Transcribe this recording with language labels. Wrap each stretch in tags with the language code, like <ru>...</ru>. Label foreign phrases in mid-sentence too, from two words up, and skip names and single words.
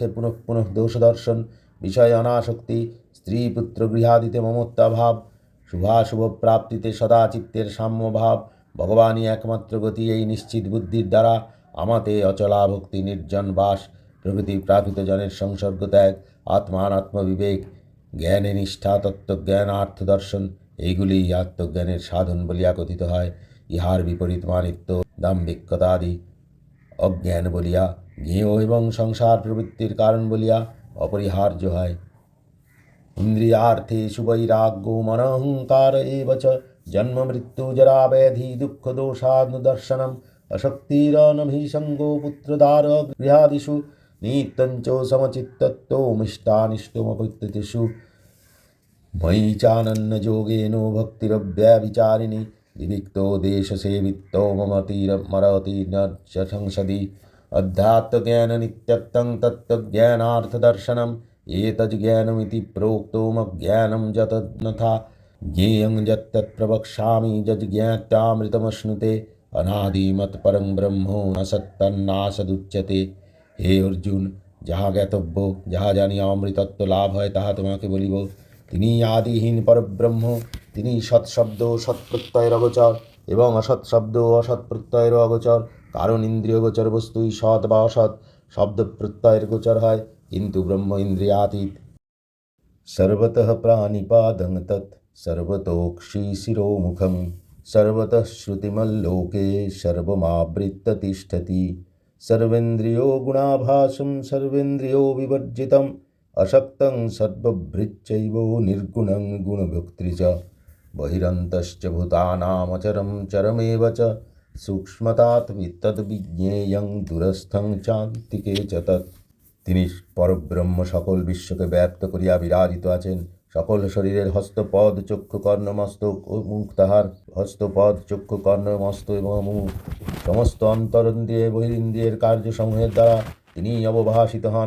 <bn>পুনঃ পুনঃ দোষদর্শন, বিষয় অনাসক্তি, স্ত্রী পুত্র গৃহাদিতে মমত্বাভাব, শুভাশুভ প্রাপ্তিতে সদা চিত্তের সাম্যভাব, ভগবানই একমাত্র গতি, এই নিশ্চিত বুদ্ধির দ্বারা আমাতে অচলা ভক্তি, নির্জন বাস, প্রকৃতি প্রাকৃত জনের সংসর্গ ত্যাগ, আত্মানাত্মবিবেক, জ্ঞানে নিষ্ঠা, তত্ত্বজ্ঞান, আর্থদর্শন, এইগুলি আত্মজ্ঞানের সাধন বলিয়া কথিত হয়। ইহার বিপরীত মানিত্য, দাম্ভিকতাদি অজ্ঞান বলিয়া, জ্ঞেয় এবং সংসার প্রবৃত্তির কারণ বলিয়া অপরিহার্য হয়।</bn> <sa>ইন্দ্রিয়ার্থেষু বৈরাগ্যো মনঃহংকার এব চ জন্ম মৃত্যু জরা ব্যাধি দুঃখ দোষানুদর্শনম অশক্তিরনভিসঙ্গো পুত্রদার গৃহাদিষু নিত্যঞ্চ সমচিত্তত্বো মিষ্টানিষ্টমপত্যতেষু ময়ি চানন্যযোগেন ভক্তিরব্যভিচারিণী विविक्तो देशसेवित्तो मरति न च संसदि अध्यात्मज्ञाननित्यत्तं तत्त्वज्ञानार्थदर्शनम् एतज्ज्ञानमिति प्रोक्तो मज्ञानं यतन्नथा ज्ञेयं यत्तत् प्रवक्ष्यामि यज्ज्ञात्यामृतमश्नुते अनादिमत परं ब्रह्मो न सत्तन्नासदुच्यते।</sa> <bn>হে অর্জুন, যাহা জ্ঞাতব্য, যাহা জানিয়া অমৃতত্ব লাভ হয় তাহা তোমাকে বলিব। তিনি আদিহীন পরব্রহ্ম, তিনি সৎশব্দ সৎপ্রত্যয়ের অগোচর এবং অসৎ শব্দ অসৎ প্রত্যয়েরও অগোচর। কারণ ইন্দ্রিয় গোচর বস্তুই সৎ বা অসৎ শব্দ প্রত্যয়ের গোচর হয়, কিন্তু ব্রহ্ম ইন্দ্রিয়াতীত।</bn> <sa>सर्वतः प्राणिपादं तत् सर्वतोक्षिशिरोमुखं सर्वतः श्रुतिमल्लोके सर्वमावृत्य तिष्ठति। सर्वेन्द्रियो गुणाभासं सर्वेन्द्रियो विवर्जितम् अशक्तं सर्वभृच्चैव निर्गुणं गुणभोक्तृ च बहिरन्तश्च भूतानामचरं चरमेव च सूक्ष्मतात् तद्विज्ञेयं दूरस्थं चान्तिके च तत्।</sa> <bn>তিনি পরব্রহ্ম, সকল বিশ্বকে ব্যপ্ত করিয়া বিরাজিত আছেন। সকল শরীরের হস্তপদ চক্ষু কর্ণ মস্তক ও মুখ তাহার হস্তপদ চক্ষু কর্ণ মস্ত এবং মুখ সমস্ত অন্তরিন্দ্রিয় বহিরিন্দ্রিয়ের কার্যসমূহের দ্বারা তিনি অবভাসিত হন।</bn>